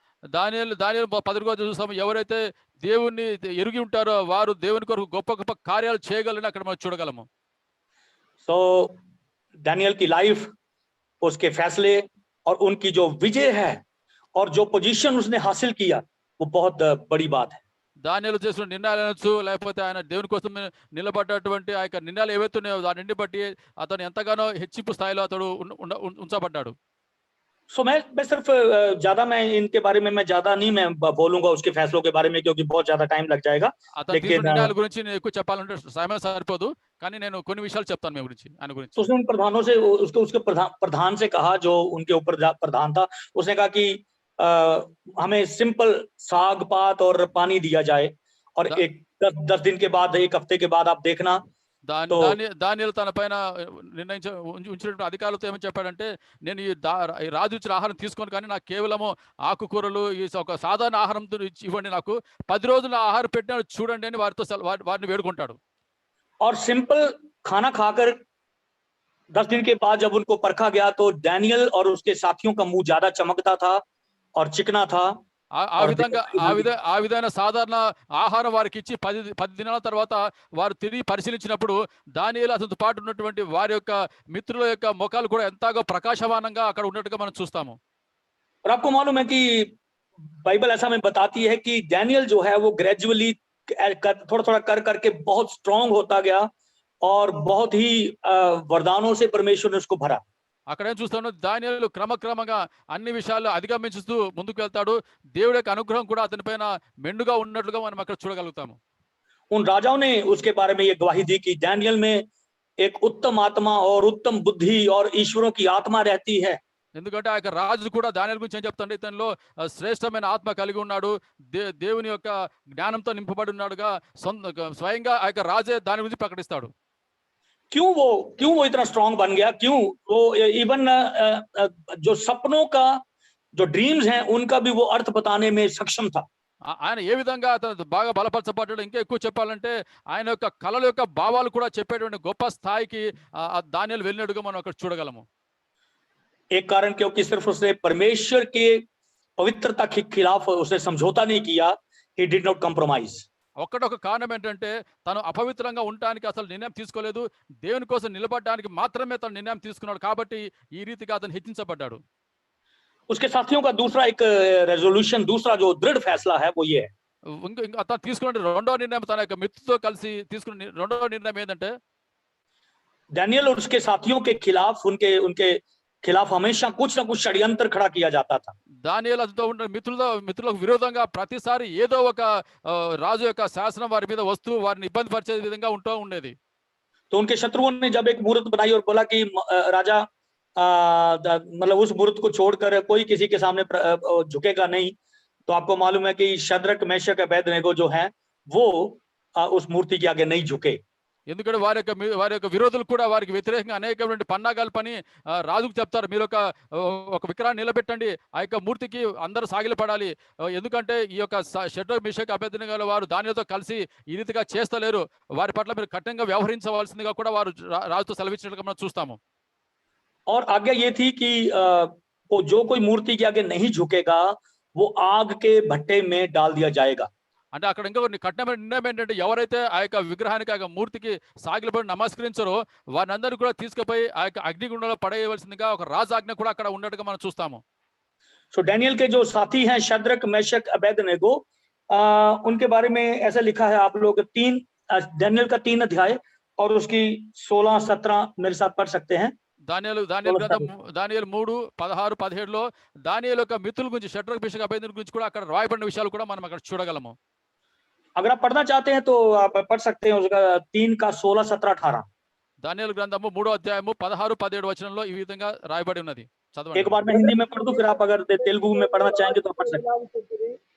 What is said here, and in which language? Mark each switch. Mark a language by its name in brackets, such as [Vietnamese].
[Telugu] దానియేలు 10వ చూస్తాము, ఎవరైతే దేవుణ్ణి ఎరిగి ఉంటారో వారు దేవుని కొరకు గొప్ప గొప్ప కార్యాలు చేయగలని అక్కడ మనం చూడగలము. [Hindi] సో डैनियल की लाइफ, उसके फैसले और उनकी जो विजय है और जो पोजीशन उसने हासिल किया, वो बहुत बड़ी बात है. [Telugu] దానియేలు చేసిన నిర్ణయాలు అనొచ్చు, లేకపోతే ఆయన దేవుని కోసం నిలబడ్డటువంటి ఆ యొక్క నిర్ణయాలు ఏవైతే ఉన్నాయో దానిని బట్టి అతను ఎంతగానో హెచ్చింపు స్థాయిలో అతడు ఉంచబడ్డాడు. [Hindi] सो मैं सिर्फ ज्यादा मैं इनके बारे में मैं ज्यादा नहीं मैं बोलूंगा उसके फैसलों के बारे में, क्योंकि बहुत ज्यादा टाइम लग जाएगा. [Telugu] అతను తీసుకున్న నిర్ణయాల గురించి నేను ఎక్కువ చెప్పాలంటే సమయం సరిపోదు, కానీ నేను కొన్ని విషయాలు చెప్తాను మీ గురించి ఆయన గురించి. [Hindi] तो उसने उन प्रधानों से उसके प्रधान से कहा, जो उनके ऊपर प्रधान था, उसने कहा कि हमें सिंपल साग पात और पानी दिया जाए, और एक 10 दिन के बाद, एक हफ्ते के बाद आप देखना. [Telugu] దానియేలు తన పైన ఉంచినటువంటి అధికారులతో ఏమని చెప్పాడంటే, నేను ఈ రాజు ఇచ్చిన ఆహారం తీసుకోను, కానీ నాకు కేవలము ఆకుకూరలు, ఈ ఒక సాధారణ ఆహారం ఇవ్వండి, నాకు 10 రోజుల ఆహారం పెట్టిన చూడండి అని వారిని వేడుకుంటాడు. [Hindi] और सिंपल खाना खाकर 10 दिन के बाद जब उनको परखा गया, तो डैनियल और उसके साथियों का मुंह ज्यादा चमकता था और चिकना था. [Telugu] ఆ విధమైన సాధారణ ఆహారం వారికి ఇచ్చి 10 దినాల తర్వాత వారు తిరిగి పరిశీలించినప్పుడు దానియేలు అతనితో పాటు ఉన్నటువంటి వారి యొక్క మిత్రుల యొక్క ముఖాలు కూడా ఎంతగా ప్రకాశమానంగా అక్కడ ఉన్నట్టుగా మనం చూస్తాము. [Hindi] और आपको मालूम है कि बाइबल ऐसा में बताती है कि डैनियल जो है वो ग्रेजुअली थोड़ा थोड़ा कर करके बहुत स्ट्रांग होता गया, और बहुत ही वरदानों से परमेश्वर ने उसको भरा. [Telugu] అక్కడ ఏం చూస్తాను, దానియేలు క్రమక్రమంగా అన్ని విషయాలు అధిగమించుతూ ముందుకు వెళ్తాడు. దేవుడి యొక్క అనుగ్రహం కూడా అతని పైన మెండుగా ఉన్నట్లుగా మనం అక్కడ చూడగలుగుతాము. [Hindi] उन राजाओं ने उसके बारे में ये गवाही दी कि डैनियल में एक उत्तम आत्मा और उत्तम बुद्धि और ईश्वरों की आत्मा रहती है. [Telugu] ఎందుకంటే ఆ యొక్క రాజు కూడా దానియేలు గురించి ఏం చెప్తాడు, ఇతనిలో శ్రేష్టమైన ఆత్మ కలిగి ఉన్నాడు, దేవుని యొక్క జ్ఞానంతో నింపబడి ఉన్నాడుగా స్వయంగా ఆ యొక్క రాజే దాని గురించి ప్రకటిస్తాడు. [Hindi] क्यों वो इतना स्ट्रांग बन गया? क्यों वो इवन जो सपनों का जो ड्रीम्स हैं उनका भी वो अर्थ बताने में सक्षम था. [Telugu] ఆయన ఏ విధంగా అతను బాగా బలపరచబడ్డాడు, ఇంకా ఎక్కువ చెప్పాలంటే ఆయన యొక్క కళల యొక్క భావాలు కూడా చెప్పేటువంటి గొప్ప స్థాయికి దానియేలు వెళ్ళినట్టుగా మనం అక్కడ చూడగలము. [Hindi] एक कारण क्योंकि सिर्फ उसने परमेश्वर के पवित्रता के खिलाफ उसने समझौता नहीं किया, [English] he did not compromise. [Telugu] ఒక్కటొక కారణం ఏంటంటే తను అపవిత్రంగా ఉండడానికి అసలు నిర్ణయం తీసుకోలేదు, దేవుని కోసం నిలబడడానికి మాత్రమే తను నిర్ణయం తీసుకున్నాడు, కాబట్టి ఈ రీతిగా అతను హెచ్చించబడ్డాడు. [Hindi] उसके साथियों का दूसरा एक रेजोल्यूशन, दूसरा जो दृढ़ फैसला है वो ये है. [Telugu] అతను తీసుకున్న రెండవ నిర్ణయం, తన యొక్క మిత్రుతో కలిసి తీసుకున్న రెండవ నిర్ణయం ఏంటంటే, [Hindi] डैनियल और उसके साथियों के खिलाफ उनके खिलाफ हमेशा कुछ ना कुछ षड्यंत्र खड़ा किया जाता था. [Telugu] దానియేలు అతనితో ఉన్న మిత్రులకు విరోధంగా ప్రతిసారి ఏదో ఒక రాజు యొక్క శాసనం వారి మీద వస్తూ వారిని ఇబ్బంది పరిచే విధంగా ఉంటూ ఉండేది. [Hindi] तो उनके शत्रुओं ने जब एक मूर्त बनाई और बोला कि राजा मतलब उस मूर्त को छोड़कर कोई किसी के सामने झुकेगा नहीं, तो आपको मालूम है कि शद्रक मेशक अबेदनेगो जो है वो उस मूर्ति के आगे नहीं झुके. [Telugu] ఎందుకంటే వారి యొక్క విరోధులు కూడా వారికి వ్యతిరేకంగా అనేకమైన పన్నాగాలు పని రాజుకు చెప్తారు, మీరు ఒక విగ్రహాన్ని నిలబెట్టండి, ఆ యొక్క మూర్తికి అందరూ సాగిలపడాలి, ఎందుకంటే ఈ యొక్క షడ్రక్ మేషక్ అబేద్నెగో వారు దానితో కలిసి ఈ రీతిగా చేస్తలేరు, వారి పట్ల మీరు కఠినంగా వ్యవహరించవలసిందిగా కూడా వారు రాజుతో సెలవిచ్చినట్లుగా మనం చూస్తాము. [Hindi] और आज्ञा ये थी कि जो कोई मूर्ति के आगे नहीं झुकेगा वो आग के भट्टे में डाल दिया जाएगा. [Telugu] అంటే అక్కడ ఇంకా కఠినమైన నిర్ణయం ఏంటంటే, ఎవరైతే ఆ యొక్క విగ్రహానికి ఆ యొక్క మూర్తికి సాగిలపడి నమస్కరించారో వారిని అందరూ కూడా తీసుకుపోయి ఆ యొక్క అగ్నిగుండంలో పడేయవలసిందిగా ఒక రాజాజ్ఞ కూడా అక్కడ ఉన్నట్టుగా మనం చూస్తాము. [Hindi] सो डैनियल के जो साथी हैं शद्रक मेशक अबेदनेगो, उनके बारे में ऐसा लिखा है, आप लोग डैनियल का 3 अध्याय और उसकी 16-17 मेरे साथ पढ़ सकते हैं. [Telugu] దానియేలు గ్రంథం 3:16-17లో దానియేలు యొక్క మిత్రుల గురించి షడ్రక్ మేషక్ అబేద్నెగో గురించి కూడా అక్కడ రాయబడిన విషయాలు కూడా మనం అక్కడ చూడగలము. [Hindi] अगर आप पढ़ना चाहते हैं तो आप पढ़ सकते हैं उसका 3 का 16, 17, 18. [Telugu] దానియేలు గ్రంథము 3:16-17 వచనంలో ఈ విధంగా రాయబడి ఉన్నది. [Hindi] एक बार मैं हिंदी में पढ़ दूं, फिर आप अगर तेलुगु में पढ़ना चाहेंगे तो पढ़ सकते हैं.